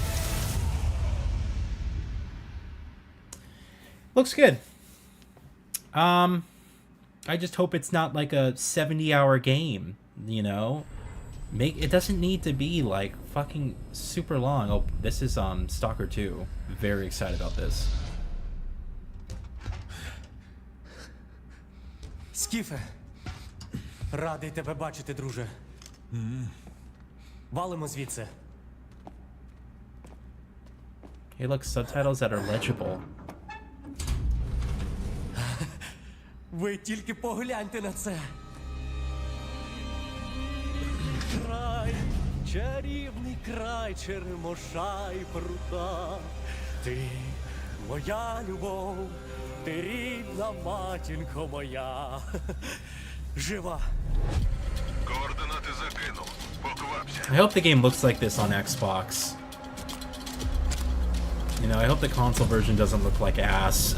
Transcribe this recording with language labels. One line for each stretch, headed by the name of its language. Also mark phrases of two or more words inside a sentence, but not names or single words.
English: Looks good. I just hope it's not like a 70-hour game. You know, it doesn't need to be like fucking super long. Oh, this is Stalker 2. Very excited about this.
Ukrainian: Скіфе, радий тебе бачити, друже. Валимо звідси.
English: Hey, look, subtitles that are legible.
Ukrainian: Ви тільки погляньте на це. Край, чарівний край черемоша і прута. Ти моя любов, ти рідна матінко моя. Жива. Координати закинув. Поквапся.
English: I hope the game looks like this on Xbox. You know, I hope the console version doesn't look like ass.